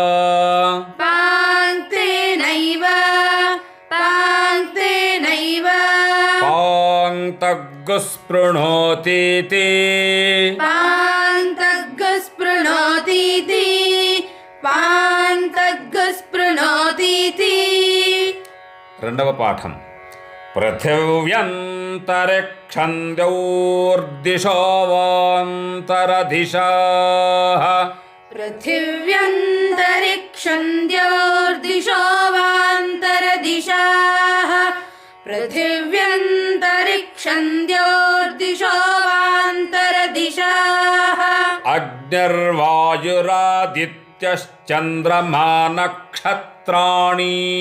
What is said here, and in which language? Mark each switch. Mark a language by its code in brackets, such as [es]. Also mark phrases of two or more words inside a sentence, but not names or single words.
[sa] पाङ्क्तेनैव पाङ्क्तग्गुस्पृणोतीति पाङ्क्तग्गुस्पृणोतीति [te] రెండవ పాఠం [sa] పృథివ్యంతరిక్షంద్యోర్దిశో వాంతరదిశాః पृथिव्यन्तरिक्षन्द्योर्दिशो वान्तरदिशाः पृथिव्यन्तरिक्षन्द्योर्दिशो वान्तरदिशाः अग्निर्वायुरादित्यश्चन्द्रमा नक्षत्राणि